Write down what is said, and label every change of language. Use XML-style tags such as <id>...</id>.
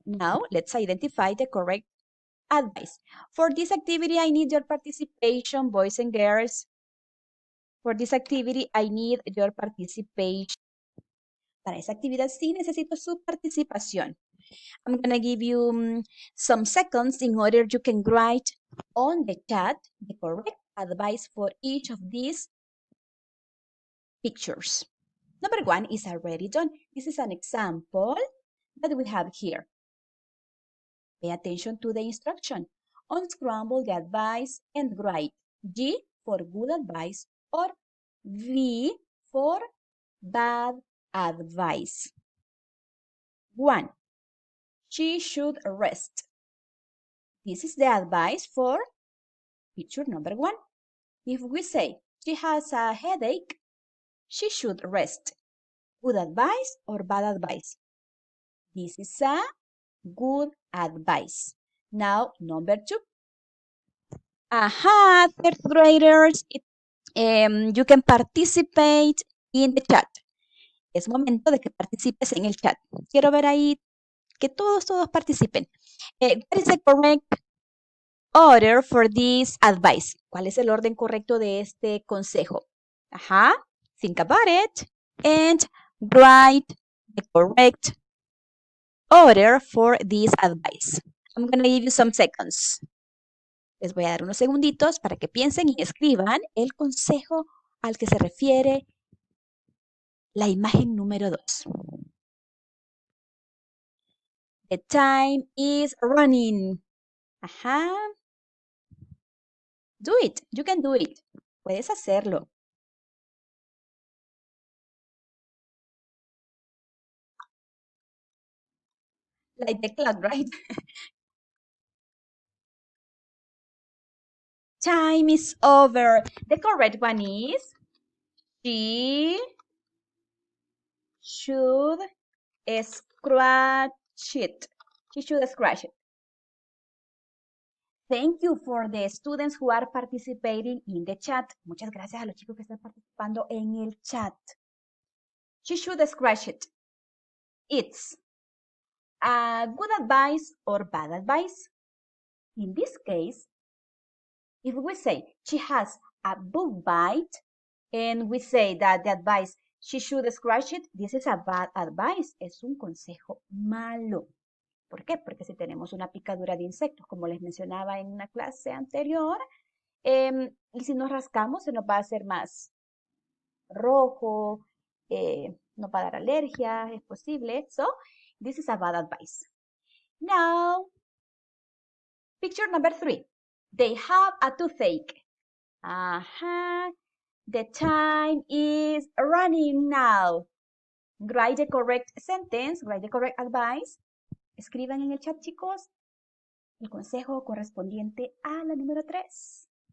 <en>Now, let's identify the correct advice. For this activity, I need your participation, boys and girls. For this activity, I need your participation.</en> <es>Para esa actividad sí necesito su participación.</es> <en>I'm going to give you some seconds in order you can write on the chat the correct advice for each of these pictures. Number 1 is already done. This is an example that we have here. Pay attention to the instruction. Unscramble the advice and write G for good advice or V for bad advice. 1. She should rest. This is the advice for picture number 1. If we say she has a headache, she should rest. Good advice or bad advice? This is a good advice. Now, number 2. Third graders, you can participate in the chat.</en> <es>Es momento de que participes en el chat. Quiero ver ahí que todos participen.</es> <en>What is the correct order for this advice?</en> <es>¿Cuál es el orden correcto de este consejo? Ajá.</es> <en>Think about it and write the correct order for this advice. I'm going to give you some seconds.</en> <es>Les voy a dar unos segunditos para que piensen y escriban el consejo al que se refiere la imagen número 2.</es> <en>The time is running. Ajá. Do it. You can do it.</en> <es>Puedes hacerlo.</es> <en>Like the clock, right? Time is over. The correct one is she should scratch it. She should scratch it. Thank you for the students who are participating in the chat.</en> <es>Muchas gracias a los chicos que están participando en el chat.</es> <en>She should scratch it. It's a good advice or bad advice. In this case, if we say she has a book bite and we say that the advice she should scratch it, this is a bad advice.</en> <es>Es un consejo malo. ¿Por qué? Porque si tenemos una picadura de insectos, como les mencionaba en una clase anterior, y si nos rascamos se nos va a hacer más rojo, nos va a dar alergia, es posible.</es> <en>So, this is a bad advice. Now, picture number 3. They have a toothache. The time is running now. Write the correct sentence, write the correct advice.</en> <es>Escriban en el chat, chicos, el consejo correspondiente a la número 3.</es>